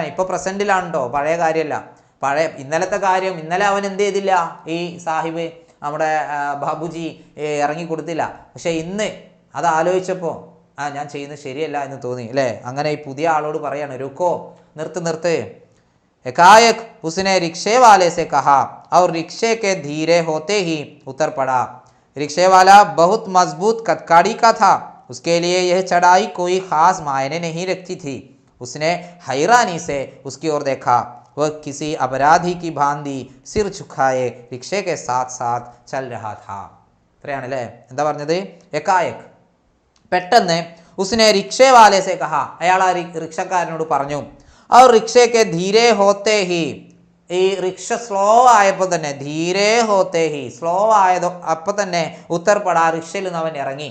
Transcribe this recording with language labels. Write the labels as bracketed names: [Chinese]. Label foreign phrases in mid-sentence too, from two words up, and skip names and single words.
[Malayalam] ഇപ്പോൾ പ്രസൻറ്റിലാണ് കേട്ടോ, പഴയ കാര്യമല്ല. ഇന്നലത്തെ കാര്യം, ഇന്നലെ അവൻ എന്ത് ചെയ്തില്ല, ഈ സാഹിബ് നമ്മുടെ ബാബുജി ഇറങ്ങി കൊടുത്തില്ല. പക്ഷെ ഇന്ന് അത് ആലോചിച്ചപ്പോൾ ഞാൻ ചെയ്യുന്നത് ശരിയല്ല എന്ന് തോന്നി അല്ലേ. അങ്ങനെ ഈ പുതിയ ആളോട് പറയാണ്, രുക്കോ, നിർത്ത്. [Hindi] एकाएक उसने रिक्शे वाले से कहा और रिक्शे के धीरे होते ही उतर पड़ा. रिक्शे वाला बहुत मजबूत कदकाड़ी का था, उसके लिए यह चढ़ाई कोई खास मायने नहीं रखती थी. उसने हैरानी से उसकी ओर देखा. वह किसी अपराधी की भांति सिर झुकाए रिक्शे के साथ साथ चल रहा था. [Malayalam] അത്രയാണല്ലേ എന്താ പറഞ്ഞത്? എക്കായക്, പെട്ടെന്ന്, [Hindi] उसने रिक्शे वाले से कहा, [Malayalam] അയാൾ ആ റിക്ഷക്കാരനോട് പറഞ്ഞു, ആ റിക്ഷയ്ക്ക് [Hindi] धीरे होते ही, [Malayalam] ഈ റിക്ഷ സ്ലോ ആയപ്പോൾ തന്നെ, [Hindi] धीरे होते ही, [Malayalam] സ്ലോ ആയതോ അപ്പോൾ തന്നെ, ഉത്തർപട, റിക്ഷയിൽ നിന്ന് അവൻ ഇറങ്ങി.